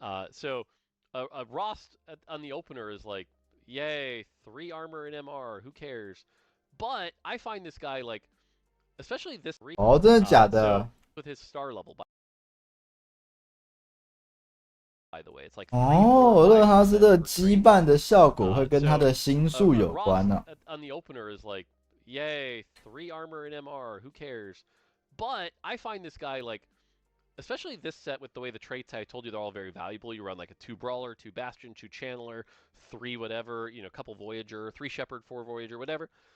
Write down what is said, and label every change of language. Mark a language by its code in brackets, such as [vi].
[en] So a Rost on the opener is like, yay, 3 armor and MR, who cares? But I find this guy like, especially this [zh] 哦，真的假的？ [en] with his star level, by the way, it's like [zh] 哦，乐哈斯特羁绊的效果会跟他的星数有关呢。 [en] On the opener is like, yay, 3 armor and MR, who cares? But I find this guy like, especially this set with the way the traits I told you they're all very valuable. You run like a 2 Brawler, 2 Bastion, 2 Channeler, 3 whatever, you know, couple Voyager, 3 Shepherd, 4 Voyager, whatever.